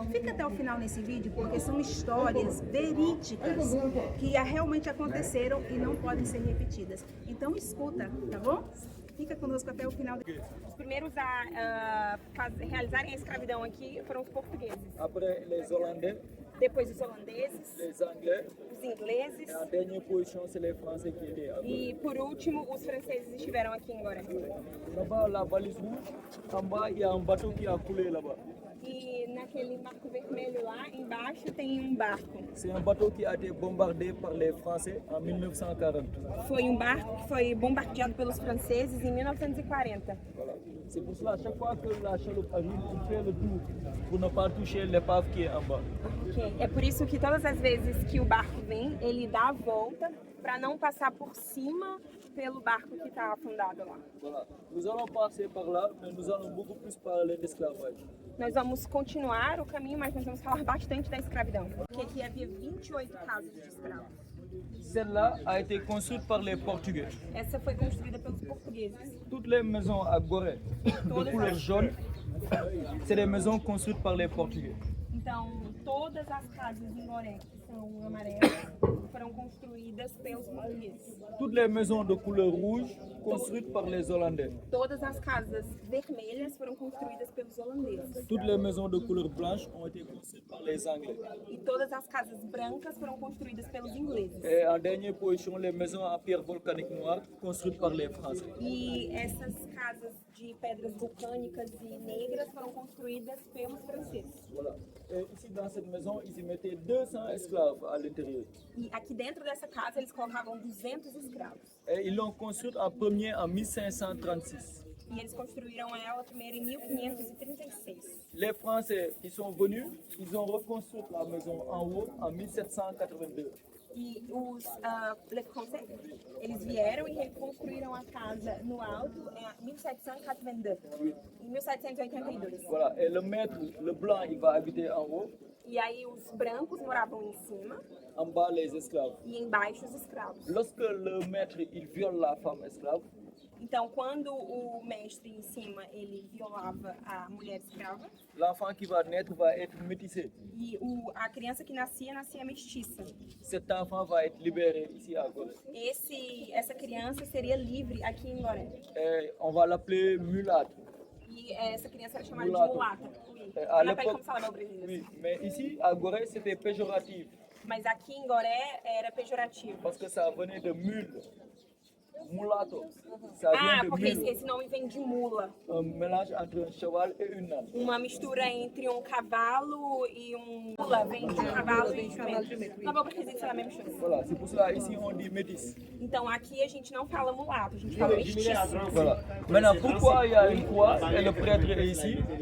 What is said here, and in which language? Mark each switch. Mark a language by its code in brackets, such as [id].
[pt] Fica até o final nesse vídeo, porque são histórias verídicas que realmente aconteceram e não podem ser repetidas. Então escuta, tá bom? Fica conosco até o final. Os primeiros a realizarem a escravidão aqui foram os portugueses. [fr] Après les Hollandais, [pt] Depois os holandeses, [fr] les Anglais, [pt] os ingleses [fr] et en dernière position, c'est les Français qui étaient à [pt] e, por último, os franceses estiveram aqui em Gorée. [fr] Là-bas, la valise rouge, en bas, il y a un bateau qui a coulé là-bas. [pt] E naquele marco vermelho lá, embaixo, tem um barco. [fr] C'est un bateau qui a été bombardé par les Français en 1940. [pt] Foi um barco que foi bombardeado pelos franceses em 1940. [fr] Voilà. C'est pour cela, à chaque fois que la chaloupe arrive, il fait le tour pour ne pas toucher l'épave qui est en bas. Okay. [pt] É por isso que todas as vezes que o barco vem, ele dá a volta para não passar por cima pelo barco que está afundado lá. [fr] Voilà. Nous allons passer par là, mais nous allons beaucoup plus parler d'esclavage. [pt] Nós vamos continuar o caminho, mas nós vamos falar bastante da escravidão. Porque aqui havia 28 casas de escravos. [fr] Celle-là a été construite par les Portugais. [pt] Essa foi construída pelos portugueses. [fr] Toutes les maisons à Gorée de couleur jaune, c'est des maisons construites par les Portugais. [pt] Então, todas as casas em Gorée que são amarelas foram construídas pelos portugueses. [fr] Toutes les maisons de couleur rouge construites par les Hollandais. [pt] Todas as casas vermelhas foram construídas pelos holandeses. [fr] Toutes les maisons de couleur blanche ont été construites par les Anglais. [pt] E todas as casas brancas foram construídas pelos ingleses. [fr] Et en dernière position, les maisons à pierre volcanique noire construites par les Français. [pt] E essas casas de pedras vulcânicas e negras foram construídas pelos franceses. [fr] Voilà. Et ici, dans cette maison, ils y mettaient 200 esclaves à l'intérieur. [pt] E aqui dentro dessa casa eles colocavam 200 escravos. [fr] Et ils l'ont construite en premier en 1536. [pt] E eles construíram ela primeiro em 1536. [fr] Les Français, ils sont venus, ils ont reconstruit la maison en haut en 1782. [pt] E os [fr] Les Français, [pt] eles vieram e reconstruíram a casa no alto em 1782. Em 1782. [fr] Voilà. Et le maître, le blanc, il va habiter en haut, [pt] E aí os brancos moravam em cima [fr] en bas les esclaves. [pt] e embaixo os escravos. [fr] Lorsque le maître, il viole la femme esclave, [pt] Então, quando o mestre em cima ele violava a mulher escrava, [fr] l'enfant qui va naître va être métissé. [pt] e a criança que nascia mestiça. [fr] Cet enfant va être libéré ici à Gorée. [pt] Essa criança seria livre aqui em Gorée. [fr] Et on va l'appeler mulâtre. [pt] E essa criança era chamada de Mulato. mulata. [fr] À [pt] Ela pega como fala meu brasileiro. [fr] oui, mais ici à Gorée, c'était péjoratif [pt] Mas aqui em Gorée era pejorativo. [fr] parce que ça venait de mule. Mulato, ça vient Ah, de [pt] porque [fr] mule. [pt] esse nome vem de mula. [fr] Un mélange entre un cheval et une âne. [pt] Uma mistura entre um cavalo e um mula. Vem de um cavalo e um jumento. Tá bom, porque isso é a mesma coisa. [fr] Voilà, c'est pour cela ici on dit métis. [pt] Então aqui a gente não fala mulato, a gente fala mestiço. [fr] Voilà. Maintenant, pourquoi il y a une croix et le prêtre est ici?